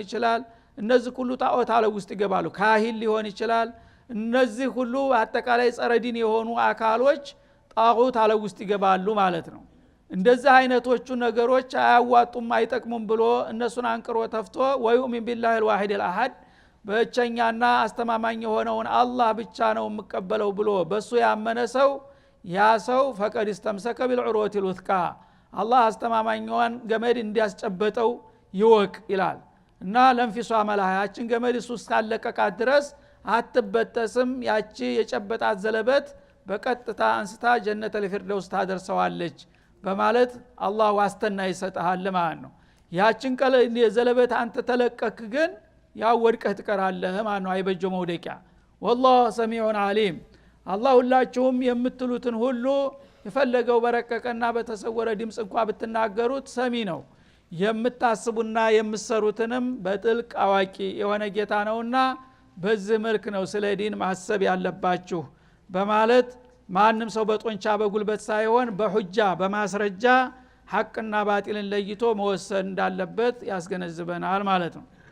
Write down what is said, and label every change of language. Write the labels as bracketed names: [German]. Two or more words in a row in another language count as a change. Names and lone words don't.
[Amharic] ይችላል። እነዚህ ሁሉ ጣዖት አለ ውስጥ ይገባሉ። ካሂን ሊሆን ይችላል። እነዚህ ሁሉ አጠቃላይ ጸረዲን የሆኑ አካሎች ጣዖት አለ ውስጥ ይገባሉ ማለት ነው። እንደዚህ አይነቶቹ ነገሮች አያዋጡም አይጠቅሙም ብሎ እነሱን አንቅሮ ተፍቶ [Arabic] ويؤمن بالله الواحد الاحد [Amharic] በእቸኛና አስተማማኝ የሆነውን አላህ ብቻ ነው የምቀበለው ብሎ በሱ ያመነ ሰው ያ ሰው ፈቀድ [Arabic] استمسك بالعروة الوثقى [Amharic] አላህ አስተማማኝዋን ገመድ እንዲያስጨበጠው ይወቅ ይላል። እና ለንፊሷ መላሃያችን ገመድ እሱ እስካለቀቃት ድረስ አትበጠስም። ያቺ የጨበጣት ዘለበት በቀጥታ አንስታ [Arabic] جنة الفردوس [Amharic] ታደርሰዋለች በማለት አላህ ዋስተና ይሰጣል ማለት ነው። ያችን ቀለ የዘለበት አንተ ተለቀክ ግን ያው ወድቀህ ትቀራለህ ማለት ነው። አይበጀው መውደቂያ [Arabic] والله سميع عليم [Amharic] አላህ ሁላችሁም የምትሉትን ሁሉ የፈለገው በረቀቀና በተሰወረ ድምጽ እንኳን ብትናገሩት ሰሚ ነው። የምታስቡና የምትሰሩትንም በጥልቅ አዋቂ የሆነ ጌታ ነውና በዚህ መልክ ነው ስለ ዲን ማሰብ ያለባችሁ በማለት ማንም ሰው በጦንቻ በጉልበት ሳይሆን በሁጃ በማስረጃ ሐቅና ባጢልን ለይቶ መወሰን እንዳለበት ያስገነዝበናል ማለት ነው።